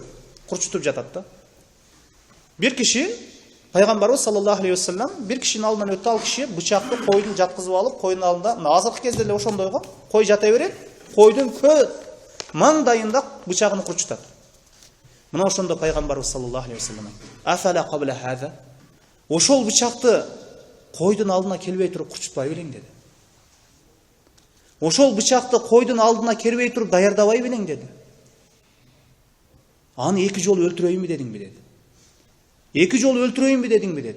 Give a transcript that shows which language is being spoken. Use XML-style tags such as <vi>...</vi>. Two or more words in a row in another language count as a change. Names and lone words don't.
<ky>Курчутуп жатат да. Бир киши пайгамбарыбыз</ky> <ar>صلى الله عليه وسلم</ar> <ky>бир кишинин алдынан өттү, ал киши бычакты койдун жаткызып алып, койдун алдында, азыркы кезде эле ошондойго, кой жата берет, койдун көз маңдайында бычагын курчутат. Мына ошондо пайгамбарыбыз</ky> <ar>صلى الله عليه وسلم: "أفلا قبل هذا?"</ar> <ky>Ошол бычакты койдун алдына келбей туруп курчутпай белең деди. Ошол бычакты койдун алдына келбей туруп даярдабай белең деди. Аны эки жолу өлтүрөйүнбү дедиңби деди. Эки жолу өлтүрөйүнбү дедиңби деди.</ky>